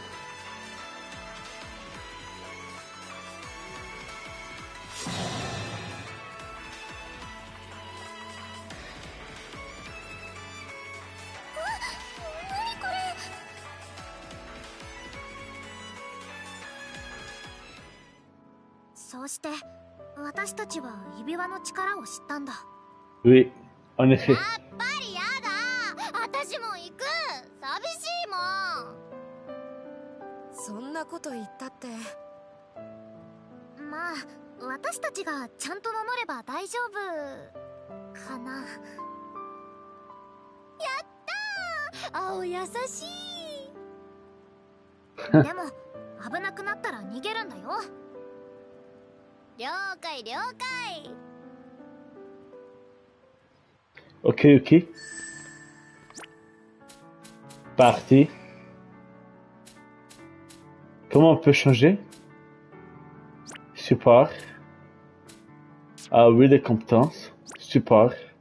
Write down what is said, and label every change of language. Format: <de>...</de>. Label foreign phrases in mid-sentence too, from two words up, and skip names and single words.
<ja>何これ。そうして私たちは指輪の力を知ったんだ。</ja> <fr>Oui, en effet.</fr> <ja>やっぱりやだ。私も行く。寂しいもん。そんなこと言ったって。まあ私たちがちゃんと守れば大丈夫かな。やったー、青優しい。でも危なくなったら逃げるんだよ。了解了解。</ja> <fr>Ok, ok. Partie. Comment on peut changer? Support. Ah oui, les compétences. Support.</fr>